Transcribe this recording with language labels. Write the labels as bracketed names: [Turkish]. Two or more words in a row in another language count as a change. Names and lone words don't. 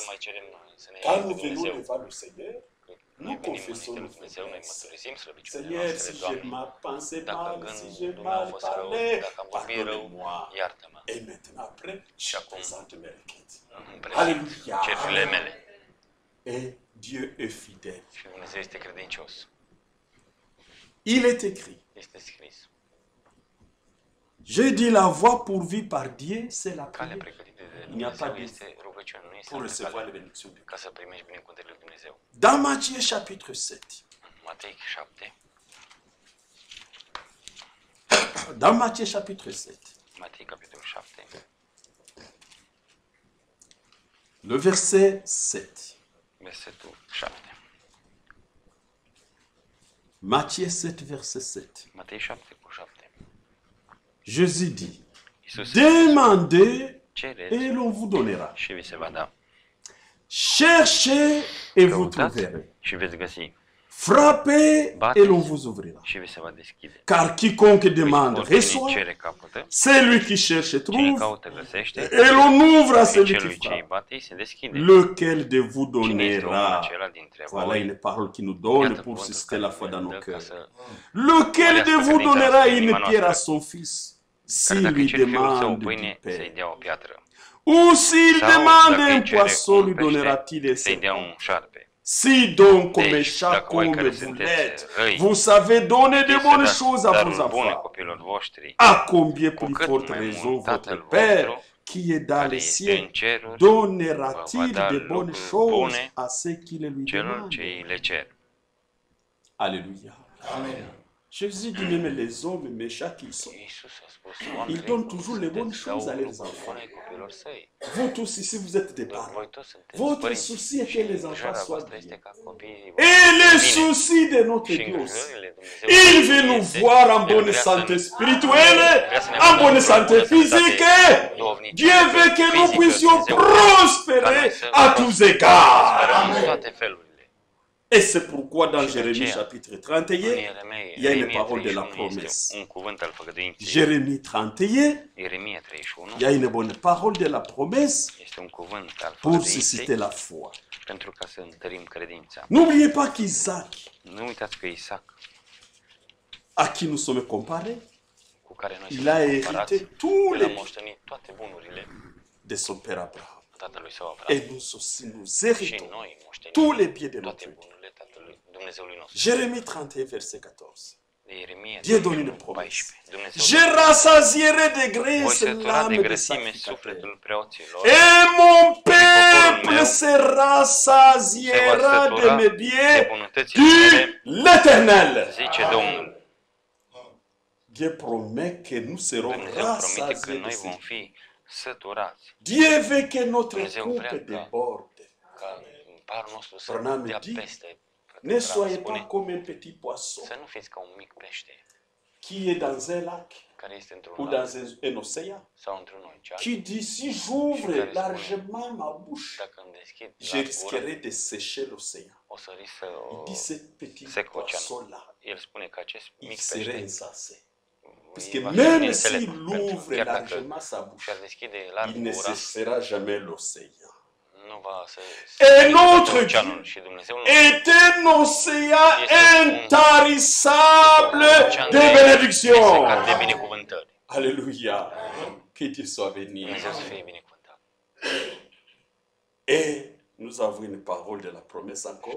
[French] Quand nous venons devant le Seigneur, nous confessons nos faiblesses. Seigneur, si j'ai mal pensé mal, si j'ai mal parlé, pardonnez-moi. Et maintenant, après, je présente mes requêtes. Alléluia. Et Dieu est fidèle. [Romanian] Și Dumnezeu este credincios. [French] Il est écrit. [Romanian] Este scris. [French] J'ai dit la voie pourvue par Dieu, c'est la [Romanian] Calea [French] prière. [Romanian] pregătită de [French] Il n'y a pas [Romanian] Dumnezeu [French] de [Romanian] este rugăciune, nu este [French] pour recevoir [Romanian] calea [French] les bénédictions de Dieu. [Romanian] ca să primești binecuvântările lui Dumnezeu. [French] Dans Matthieu chapitre 7, [Romanian] Matei 7. [French] dans Matthieu chapitre 7, [Romanian] Matei capitolul 7. [French] le verset 7. [Romanian] Versetul 7. [French] Matthieu 7, verset 7. [Romanian] Matei 7 cu 7. [French] Jésus dit, [Romanian] Iisus [French] demandez [Romanian] cereți [French] et l'on vous donnera. [Romanian] și vi se va da. [French] Cherchez et vous [Romanian] Căutați [French] trouverez. [Romanian] și veți găsi. [French] Frappez et [Romanian] Bateți [French] l'on vous ouvrira. [Romanian] și vi se va deschide. [French] Car quiconque demande [Romanian] Oricine [French] reçoit, [Romanian] cere capătă, [French] celui qui cherche [Romanian] cine [French] trouve, [Romanian] caută găsește, [French] et l'on ouvre à [Romanian] și [French] celui qui [Romanian] celui ce îi [French] frappe. [Romanian] bate îi se deschide. [French] Lequel de vous [Romanian] Cine este omul [French] donnera? [Romanian] acela dintre [French] Voilà [Romanian] voi? [French] une parole qui nous donne [Romanian] Iată [French] pour [Romanian] cuvântul [French] susciter [Romanian] care [French] la foi [Romanian] ne [French] dans [Romanian] dă [French] nos [Romanian] ca [French] cœurs. [Romanian] să... [French] Lequel de vous donnera une pierre à son fils [Romanian] Care [French] s'il [Romanian] dacă [French] lui [Romanian] cere fiul său o [French] demande du [Romanian] pâine, să-i [French] pain? [Romanian] dea o piatră. [French] Ou s'il [Romanian] Sau [French] demande [Romanian] dacă [French] un [Romanian] îi cere [French] poisson, lui [Romanian] un [French] donnera-t-il [Romanian] pește, [French] des [Romanian] să-i dea [French] serpents? [Romanian] un șarpe. [French] Si donc, comme [Romanian] Deci, [French] chaque [Romanian] dacă voi [French] homme [Romanian] care [French] vous [Romanian] sunteți [French] l'êtes, [Romanian] răi, [French] vous savez donner de [Romanian] știți să [French] bonnes [Romanian] dați [French] choses à vos [Romanian] daruri bune [French] enfants, [Romanian] copilor voștri, [French] à combien [Romanian] cu [French] plus [Romanian] cât [French] forte [Romanian] mai [French] raison [Romanian] mult [French] votre [Romanian] Tatăl [French] Père [Romanian] vostru, [French] qui est dans [Romanian] care [French] les [Romanian] este [French] cieux [Romanian] în ceruri, [French] donnera-t-il [Romanian] va da [French] de bonnes [Romanian] lucruri [French] choses [Romanian] bune [French] à ceux qui le lui [Romanian] celor [French] demandent? [Romanian] ce îi le cer. [French] Alléluia. Jésus dit même les hommes méchants qu'ils sont. [Romanian] Iisus a spus, [French] Ils [Romanian] oamenii [French] donnent toujours les bonnes [Romanian] sunteți, dau [French] choses à leurs [Romanian] lucruri [French] enfants. [Romanian] bune copilor săi. [French] Vous tous ici, vous êtes des parents. [Romanian] Voi toți sunteți [French] Votre [Romanian] părinți [French] souci est [Romanian] și [French] que les enfants [Romanian] îngrijarea [French] soient [Romanian] voastră [French] bien. [Romanian] este ca copiii [French] Et le [Romanian] bine. [French] souci de notre [Romanian] Și [French] Dieu aussi. [Romanian] îngrijările Dumnezeu [French] Il veut nous [Romanian] este, [French] voir en [Romanian] El [French] bonne [Romanian] vrea [French] santé [Romanian] să [French] spirituelle, [Romanian] vrea să ne [French] en [Romanian] vadă [French] bonne [Romanian] într-o [French] santé [Romanian] bună [French] physique. [Romanian] sănătate duhovnicească, [French] Dieu veut que nous [Romanian] fizică, [French] puissions [Romanian] Dumnezeu vrea ca [French] prospérer [Romanian] noi să [French] à tous égards. [Romanian] prosperăm în toate felurile. [French] Et c'est pourquoi dans Jérémie chapitre 31, il y a une [Romanian] Ieremia [French] parole de la [Romanian] 31 [French] promesse. [Romanian] este un cuvânt al făgăduinței. [French] Jérémie 31, [Romanian] Ieremia 31 [French] il y a une bonne parole de la promesse [Romanian] este un cuvânt al [French] pour [Romanian] făgăduinței [French] susciter la foi. [Romanian] pentru ca să întărim credința. [French] N'oubliez pas qu'Isaac, [Romanian] Nu uitați că Isaac, [French] à qui nous sommes comparés, [Romanian] cu care noi [French] il a [Romanian] suntem comparați, [French] hérité tous [Romanian] el a [French] les [Romanian] moștenit toate bunurile [French] de son père Abraham. [Romanian] tatălui său Abraham. [French] Et nous aussi, nous [Romanian] Și [French] héritons [Romanian] noi moștenim [French] tous les biens de [Romanian] toate [French] notre Dieu. [Romanian] bunurile tatălui Dumnezeului nostru. [French] Jérémie 31, verset 14. [Romanian] De Ieremia [French] Dieu donne une [Romanian] 31, [French] promesse. [Romanian] 14. Dumnezeu [French] Je rassasierai de [Romanian] voi [French] grâce [Romanian] sătura de [French] l'âme de [Romanian] grăsime [French] sacrificateur. [Romanian] sufletul preoților [French] Et mon peuple [Romanian] meu [French] se rassasiera de [Romanian] sătura [French] mes [Romanian] de [French] biens, [Romanian] bunătățile mele, [French] dit l'Éternel. [Romanian] zice Domnul. [French] Dieu promet que nous serons [Romanian] Dumnezeu promite că [French] rassasiés de [Romanian] noi vom [French] ses. [Romanian] fi săturați, [French] Dieu veut que notre [Romanian] Dumnezeu [French] coupe [Romanian] vrea ca- [French] déborde. [Romanian] ca parul nostru să [French] Branham [Romanian] dea [French] dit, [Romanian] peste. [French] Ne soyez pas [Romanian] Spune, [French] comme un petit poisson [Romanian] să nu fiți ca un mic pește [French] qui est dans un lac [Romanian] care este într-un [French] ou [Romanian] lac [French] dans un océan, [Romanian] sau într-un ocean. [French] qui dit si j'ouvre [Romanian] Care [French] largement ma bouche, [Romanian] Dacă îmi deschid [French] je [Romanian] la gură, [French] risquerai de sécher l'océan. [Romanian] o să risc să [French] Il dit ce petit [Romanian] sec oceanul. [French] poisson-là, [Romanian] El spune că acest [French] il [Romanian] mic [French] serait [Romanian] pește [French] insensé. Parce [Romanian] îi [French] que [Romanian] va fi [French] même [Romanian] neînțelept, [French] s'il [Romanian] pentru că [French] ouvre [Romanian] chiar dacă [French] largement sa bouche, [Romanian] și-ar deschide larg [French] il ne [Romanian] gura, [French] séchera jamais l'océan. Et notre Dieu est un océan intarissable de bénédictions. Alléluia. Que Dieu soit béni. Et nous avons une parole de la promesse encore.